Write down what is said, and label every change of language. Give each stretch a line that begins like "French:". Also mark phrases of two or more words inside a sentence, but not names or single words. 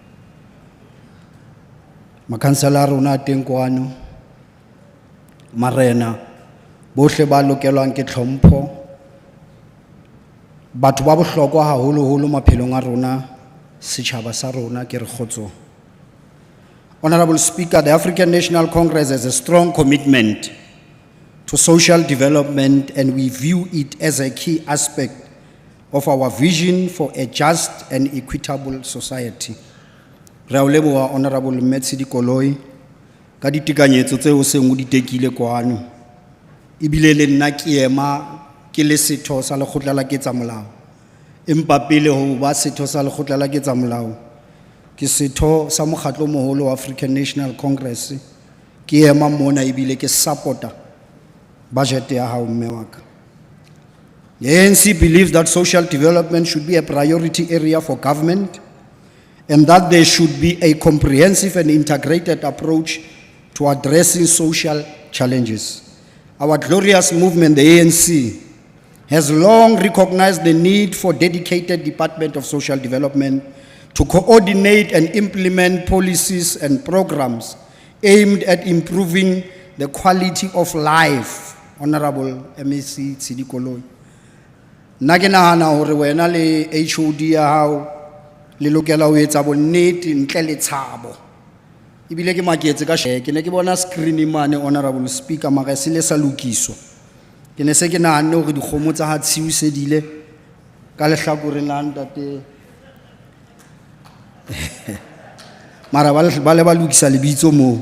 Southern Sotho: Makhansela a rona a teng kwano, marena bohle ba lokelwang ke tlhompho, batho ba bohlokwa haholoholo maphelong a rona, setjhaba sa rona, ke re kgotso.
English: Honorable Speaker, the African National Congress has a strong commitment to social development, and we view it as a key aspect of our vision for a just and equitable society.
Southern Sotho: Rauleboa Honorable Metsi Dikoloi, ka ditekanyetso tseo seng o di tekile kwano, ebile le nna ke ema ke le setho sa lekgotla la ketsamolao, empa pele ho ba setho sa lekgotla la ketsamolao ke setho sa mokgatlo moholo wa African National Congress, ke ema mona ebile ke supporta budget ya hao mme wa ka.
English: The ANC believes that social development should be a priority area for government, and that there should be a comprehensive and integrated approach to addressing social challenges. Our glorious movement, the ANC, has long recognized the need for dedicated Department of Social Development to coordinate and implement policies and programs aimed at improving the quality of life.
Southern Sotho: Honorable MEC Tsidikoloi, nna ke nahana hore wena le HOD ya hao le lokela ho etsa bonnete ntle le tshabo, ebile ke maketse ka ke ne ke bona screen mane,
English: Honorable Speaker,
Southern Sotho: mara se le sa lokiswa. Ke ne se ke nahanne hore dikgomo tsa ha tshiusedile ka lehlakoreng la ntate mara ba le ba lokisa lebitso moo.